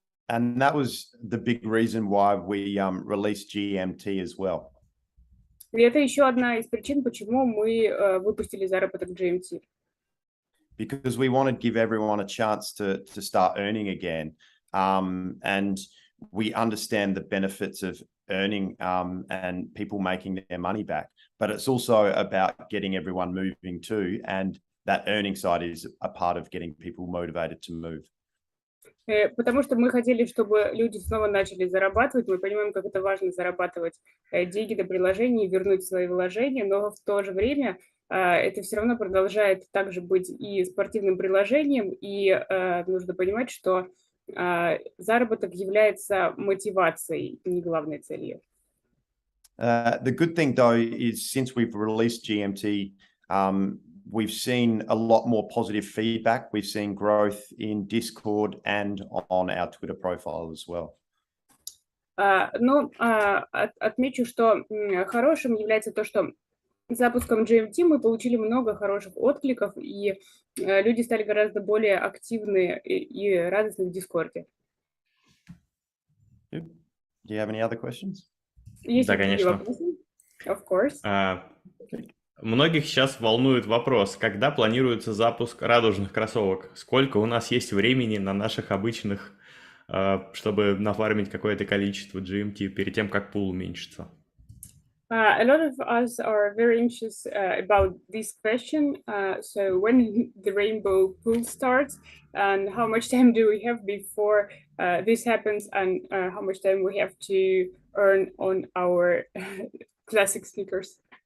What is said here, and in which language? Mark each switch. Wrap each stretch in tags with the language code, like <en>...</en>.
<en>And that was the big reason why we released GMT as well.</en> <ru>И это еще одна из причин, почему мы выпустили заработок GMT.</ru> <en>Because we want to give everyone a chance to start earning again. And we understand the benefits of earning and people making their money back. But it's also about getting everyone moving too. And that earning side is a part of getting people motivated to move.</en> <ru>Потому что мы хотели, чтобы люди снова начали зарабатывать. Мы понимаем, как это важно зарабатывать деньги на приложении, вернуть свои вложения, но в то же время это все равно продолжает также быть и спортивным приложением, и нужно понимать, что заработок является мотивацией, не главной целью.</ru> <en>The good thing, though, is since we've released GMT, we've seen a lot more positive feedback. We've seen growth in Discord and on our Twitter profile as well.</en> <ru>Но отмечу, что хорошим является то, что запуском GMT мы получили много хороших откликов, и люди стали гораздо более активны и радостны в Дискорде.</ru> <en>Do you have any other questions?</en> <ru>Есть Да, другие конечно. вопросы?</ru> <en>Of course.</en> <ru>Многих сейчас волнует вопрос, когда планируется запуск радужных кроссовок? Сколько у нас есть времени на наших обычных, чтобы нафармить какое-то количество GMT перед тем, как пул уменьшится?</ru> <en>A lot of us are very anxious about this question. So when the rainbow pool starts, and how much time do we have before this happens, and how much time we have to earn on our classic sneakers?</en>